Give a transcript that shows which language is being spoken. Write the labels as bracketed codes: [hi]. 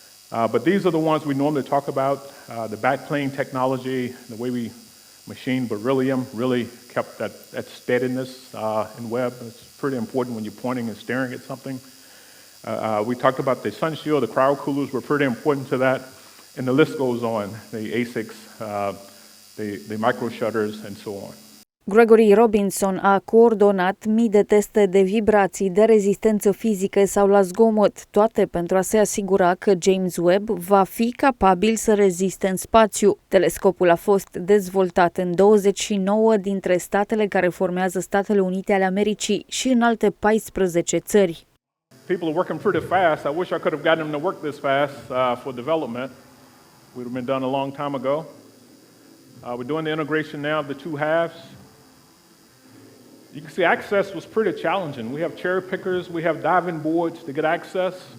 [en] But these are the ones we normally talk about. The backplane technology, the way we machined beryllium really kept that steadiness in Webb. It's pretty important when you're pointing and staring at something. We talked about the sun shield, the cryo coolers were pretty important to that, and the list goes on, the ASICs, the micro shutters, and so on. [ro] Gregory Robinson a coordonat mii de teste de vibrații, de rezistență fizică sau la zgomot, toate pentru a se asigura că James Webb va fi capabil să reziste în spațiu. Telescopul a fost dezvoltat în 29 dintre statele care formează Statele Unite ale Americii și în alte 14 țări. [en] People are working pretty fast. I wish I could have gotten them to work this fast for development. Would have been done a long time ago. We're doing the integration now of the two halves. You can see access was pretty challenging. We have cherry pickers, we have diving boards to get access.